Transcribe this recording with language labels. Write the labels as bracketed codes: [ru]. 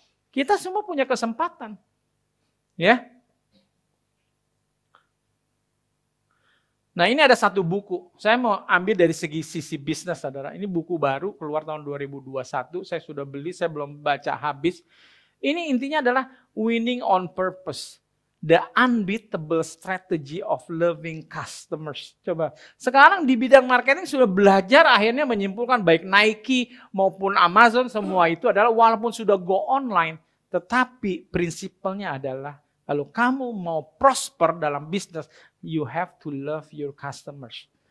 [id] Kita semua punya kesempatan. Ya. Nah, ini ada satu buku. Saya mau ambil dari sisi bisnis, saudara. Ini buku baru, keluar tahun 2021. Saya sudah beli, saya belum baca habis. Ini intinya adalah [en] winning on purpose. The unbeatable strategy of loving customers. [id] Coba, sekarang di bidang marketing sudah belajar akhirnya menyimpulkan baik Nike maupun Amazon, semua itu adalah walaupun sudah [en] go online, [id] tetapi prinsipnya adalah kalau kamu mau prosper dalam bisnis, [en] you have to love your customers.